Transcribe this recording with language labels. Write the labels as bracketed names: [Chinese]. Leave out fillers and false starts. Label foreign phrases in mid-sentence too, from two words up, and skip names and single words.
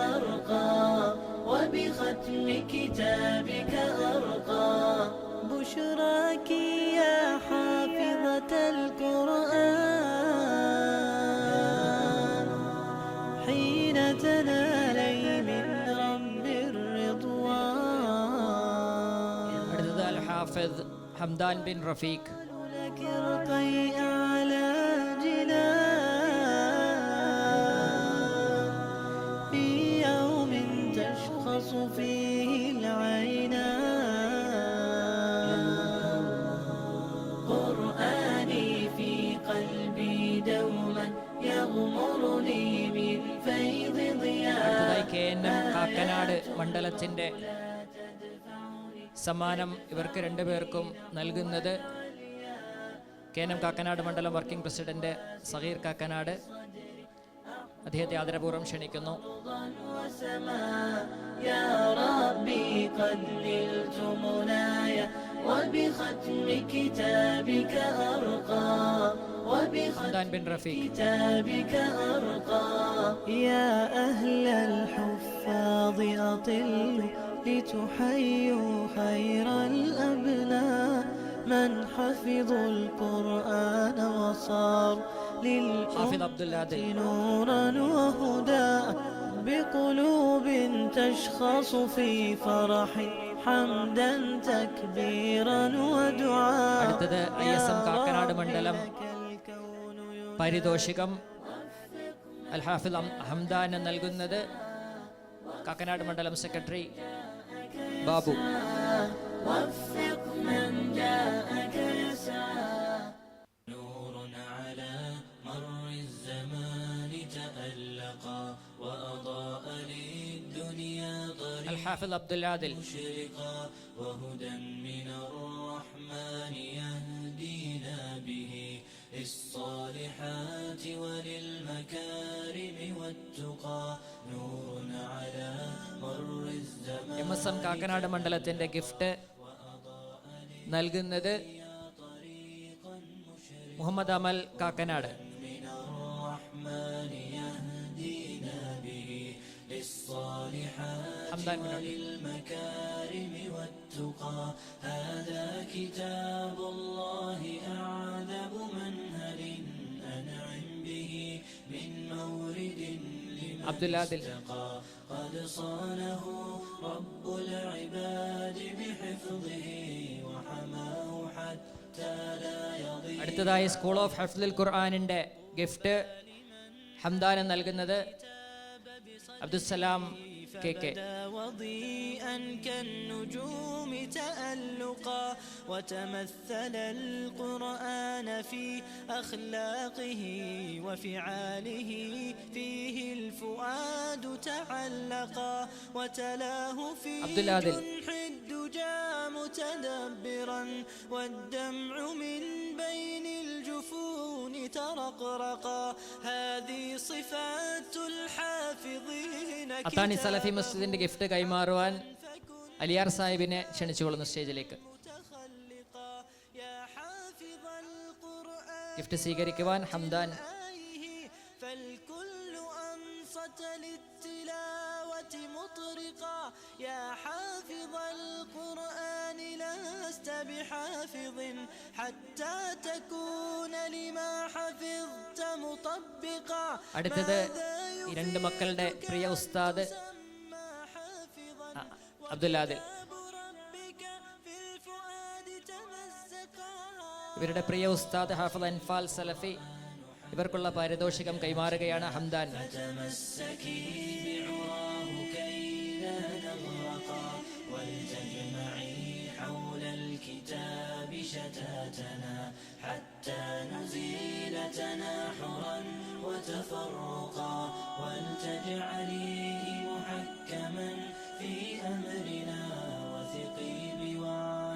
[Arabic] أرقى بشراك يا حافظة القرآن حين تنالي من رب الرضوان. [Malayalam] അടുത്തത് അൽ ഹാഫിദ് ഹംദാൻ ബിൻ റഫീഖ്. [Arabic] لك ارقي أعلى جنان في يوم تشخص فيه العينان قرآني في قلبي دوما يغمرني من فيض ضياء. [Malayalam] അടുത്തതായി KNM കാക്കനാട് മണ്ഡലത്തിൻ്റെ സമ്മാനം ഇവർക്ക് രണ്ടുപേർക്കും നൽകുന്നത് KNM കാക്കനാട് മണ്ഡലം [English] working president [Malayalam] സഗീർ കാക്കനാട്. അദ്ദേഹത്തെ ആദരപൂർവ്വം ക്ഷണിക്കുന്നു. [Arabic] يا ربي قد نلت منايا وبختم كتابك أرقى [Malayalam] ഹംദാൻ ബിൻ റഫീഖ്. [Arabic] كتابك أرقى يا أهل الحفاظ أطلوا لتحيوا خير الأبناء من حفظوا القرآن وصار [Malayalam] ഹാഫിദ് അബ്ദുൽ ആദിൽ. [Arabic] نورا وهدى بقلوب تشخص في فرح حمدا تكبيرا ودعاء. [Malayalam] അടുത്തത് ISM കാക്കനാട് മണ്ഡലം പാരിതോഷികം അൽ ഹാഫിദ് ഹംദാന് നൽകുന്നത് കാക്കനാട് മണ്ഡലം സെക്രട്ടറി ബാബു. [Arabic] وفق من جاءك يسعى نور على مر الزمان تألقا وأضاء للدنيا طريقا [Malayalam] അൽ ഹാഫിദ് അബ്ദുൽ ആദിൽ. [Arabic] مشرقا وهدى من الرحمن يهدينا به للصالحات وللمكارم والتقى نور على مر الزمان. [Malayalam] MSM കാക്കനാട് മണ്ഡലത്തിന്റെ ഗിഫ്റ്റ് നൽകുന്നത് മുഹമ്മദ് അമൽ കാക്കനാട്. [Arabic] من الرحمن يهدينا به للصالحات [Malayalam] ഹംദാൻ ബിൻ റഫീഖ്. [Arabic] وللمكارم والتقى هذا كتاب الله أعذب منهل أنعم به من مورد [Malayalam] അബ്ദുൽ ആദിൽ. [Arabic] قد صانه رب العباد بحفظه وحماه حتى لا يضيع. [Malayalam] അടുത്തതായി സ്കൂൾ ഓഫ് ഹഫ്ദുൽ ഖുർആനിന്റെ ഗിഫ്റ്റ് ഹംദാന് നൽകുന്നത് അബ്ദുസ്സലാം KK. [Arabic] فبدا وضيئا كالنجوم تألقا وتمثل القرآن في أخلاقه وفعاله فيه الفؤاد تعلقا وتلاه في جنح الدجى متدبرا والدمع من بين الجفون ترقرقا هذه صفات الحافظين [Malayalam] അത്താണി സലഫി മസ്ജിദിന്റെ ഗിഫ്റ്റ് കൈമാറുവാൻ അലിയാർ സാഹിബിനെ ക്ഷണിച്ചുകൊള്ളുന്നു സ്റ്റേജിലേക്ക്. ഗിഫ്റ്റ് സ്വീകരിക്കുവാൻ ഹംദാൻ. [Arabic] فالكل أنصت للتلاوة مطرقا يا حافظ القرآن لست بحافظ حتى تكون لما حفظت مطبقا. [Malayalam] അടുത്തത് ഈ രണ്ട് മക്കളുടെ പ്രിയ ഉസ്താദ് അബ്ദുൽ ആദിൽ. ഇവരുടെ പ്രിയ ഉസ്താദ് ഹാഫിദ് അൻഫാൽ സലഫി ഇവർക്കുള്ള പാരിതോഷികം കൈമാറുകയാണ് ഹംദാൻ. [Arabic] حتى نزيل تناحرا وتفرقا ولتجعليه محكما في أمرنا وثقي بوعد